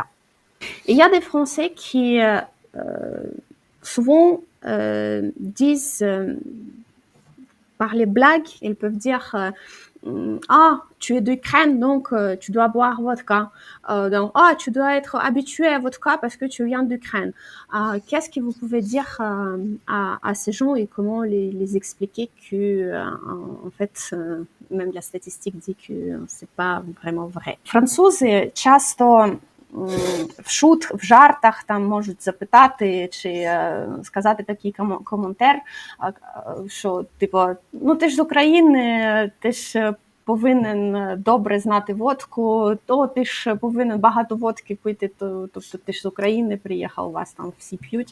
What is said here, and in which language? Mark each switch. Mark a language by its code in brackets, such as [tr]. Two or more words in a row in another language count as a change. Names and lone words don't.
[fr] Et il y a des Français qui souvent disent par les blagues, ils peuvent dire ah, tu es d'Ukraine, donc tu dois boire vodka. Donc, ah, tu dois être habitué à vodka parce que tu viens d'Ukraine. Qu'est-ce que vous pouvez dire à ces gens et comment les expliquer que, en fait, même la statistique dit que c'est pas vraiment vrai. [uk] Французи часто в жартах там можуть запитати чи сказати такий коментар, що типу, ну ти ж з України, ти ж повинен добре знати водку, то ти ж повинен багато водки пити, тобто ти ж з України приїхав, у вас там всі п'ють.